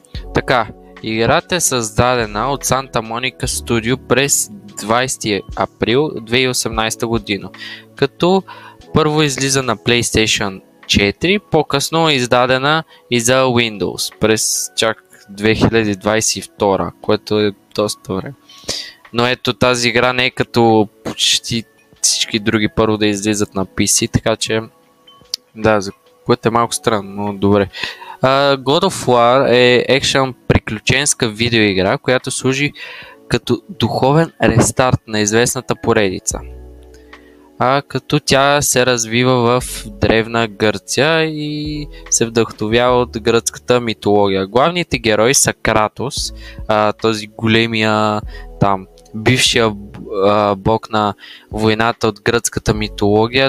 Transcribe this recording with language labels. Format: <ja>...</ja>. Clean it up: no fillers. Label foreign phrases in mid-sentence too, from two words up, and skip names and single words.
<bg>Така, играта е създадена от Santa Monica Studio през 20 април 2018 година, като първо излиза на PlayStation 4, по-късно е издадена и за Windows през чак 2022, което е доста време. Но ето, тази игра не е като почти всички други първо да излизат на PC, така че да, за което е малко странно, но добре. God of War е екшън приключенска видеоигра, която служи като духовен рестарт на известната поредица. Като тя се развива в древна Гърция и се вдъхновява от гръцката митология. Главните герои са Кратос, този големия там бившия бог на войната от гръцката митология.</bg>